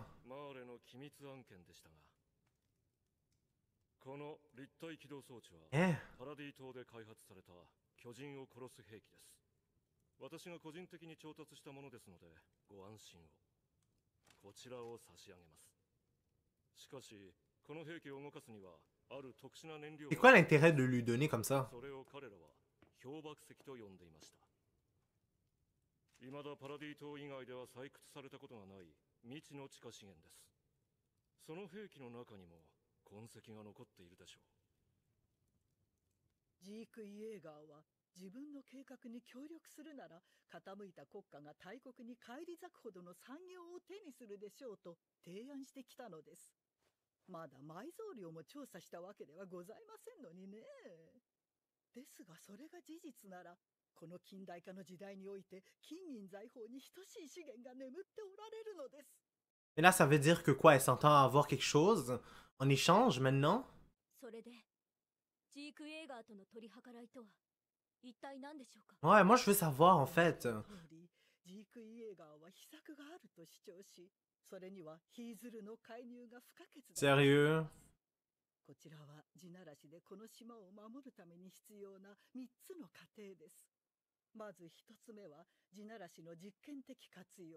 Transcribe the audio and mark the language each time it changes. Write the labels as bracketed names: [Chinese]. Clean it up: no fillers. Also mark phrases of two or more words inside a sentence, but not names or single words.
[Japanese] マーレの機密案件でしたが、この立体起動装置はパラディ島で開発された巨人を殺す兵器です。私が個人的に調達したものですのでご安心を。こちらを差し上げます。しかしこの兵器を動かすにはある特殊な燃料。 [French] C'est quoi l'intérêt de lui donner comme ça? [Japanese] それを彼らは氷瀑石と呼んでいました。未だパラディ島以外では採掘されたことがない未知の地下資源です。その兵器の中にも痕跡が残っているでしょう。ジーク・イエーガーは自分の計画に協力するなら傾いた国家が大国に返り咲くほどの産業を手にするでしょうと提案してきたのです。まだ埋蔵量も調査したわけではございませんのにね。ですがそれが事実ならこの近代化の時代において金銀財宝に等しい資源が眠っておられるのです。 [French] Et là, ça veut dire que quoi? Elle s'entend avoir quelque chose en échange maintenant? [Japanese] それでジーク・エーガーとの取り計らいとは一体何でしょうか。 [French] Ouais, moi, je veux savoir, en fait. [Japanese] ジーク・イエーガーは秘策があると主張し、それにはヒーズルの介入が不可欠だ。 [French] Sérieux? [Japanese] こちらは地ならしでこの島を守るために必要な3つの過程です。まず1つ目は地ならしの実験的活用。